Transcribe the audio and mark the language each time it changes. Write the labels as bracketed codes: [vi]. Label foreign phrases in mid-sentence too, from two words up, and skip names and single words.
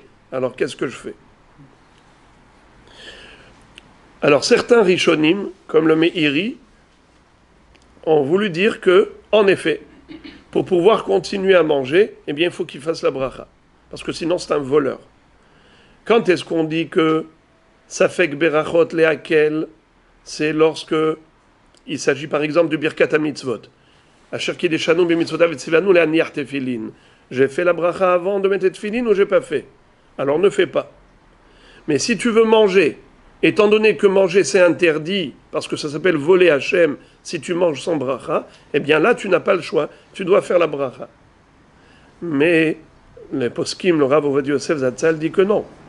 [fr] Alors qu'est-ce que je fais? Alors certains rishonim, comme le Meiri, ont voulu dire que, en effet, pour pouvoir continuer à manger, eh bien il faut qu'il fasse la bracha. Parce que sinon c'est un voleur. Quand est-ce qu'on dit que [he] ספק ברכות להקל, [fr] c'est lorsque Il s'agit par exemple du [he] ברכת המצוות. אשר קדשנו במצוותיו וצוונו להניח תפילין. [fr] J'ai fait la bracha avant de mettre les tefillin ou j'ai pas fait? Alors ne fais pas. Mais si tu veux manger, étant donné que manger c'est interdit, parce que ça s'appelle voler Hachem, si tu manges sans bracha, eh bien là tu n'as pas le choix, tu dois faire la bracha. Mais les poskim, le Rav Ovadia Yosef Zatzal dit que non.